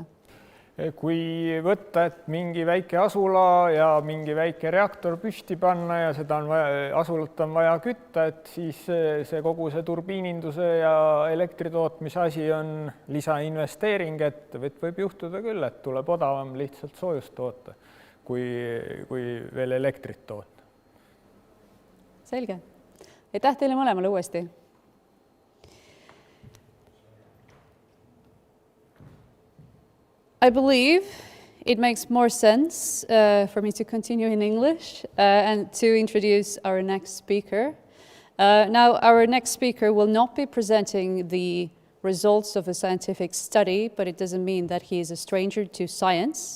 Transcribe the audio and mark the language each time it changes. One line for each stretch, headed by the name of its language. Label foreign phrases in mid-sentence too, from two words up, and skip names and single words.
Estonian: Kui võtta, et mingi väike asula ja mingi väike reaktor püsti panna ja seda on vaja, asulat on vaja kütta, et siis see kogu see turbiininduse ja elektritootmise asi on lisainvesteering, et võib juhtuda küll, et tuleb odavam lihtsalt soojust toota, kui veel elektrit toota. Selge. Aitäh teile mõlemale uuesti.
English: I believe it makes more sense for me to continue in English and to introduce our next speaker. Now, our next speaker will not be presenting the results of a scientific study, but it doesn't mean that he is a stranger to science.